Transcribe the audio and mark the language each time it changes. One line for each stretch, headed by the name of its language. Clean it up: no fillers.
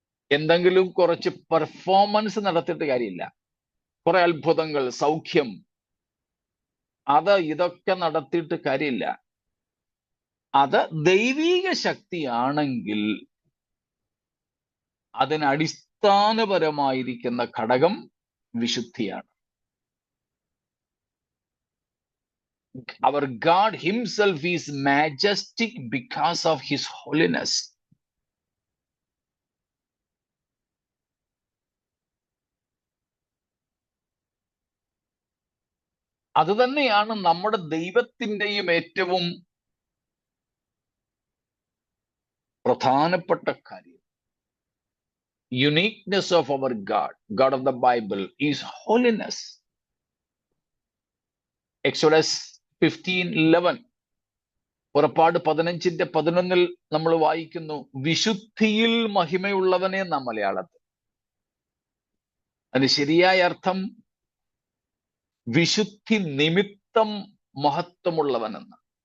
Malayalam: എന്തെങ്കിലും കുറച്ച് പെർഫോമൻസ് നടത്തിയിട്ട് കാര്യമില്ല. കുറെ അത്ഭുതങ്ങൾ, സൗഖ്യം, ഇതൊക്കെ നടത്തിയിട്ട് കാര്യമില്ല. അത് ദൈവീക ശക്തിയാണെങ്കിൽ അതിന് അടിസ്ഥാനപരമായിരിക്കുന്ന ഘടകം വിശുദ്ധിയാണ്.
English: Our God himself is majestic because of his holiness.
Malayalam: അത് തന്നെയാണ് നമ്മുടെ ദൈവത്തിൻ്റെയും ഏറ്റവും പ്രധാനപ്പെട്ട കാര്യം.
English: Uniqueness of our God of the Bible is holiness.
Malayalam: Exodus 15:11, പുറപ്പാട് 15:11 നമ്മൾ വായിക്കുന്നു, വിശുദ്ധിയിൽ മഹിമയുള്ളവനെ നാം മലയാളത്തിൽ. അതിന് ശരിയായ അർത്ഥം വിശുദ്ധി നിമിത്തം മഹത്വമുള്ളവനെന്ന്.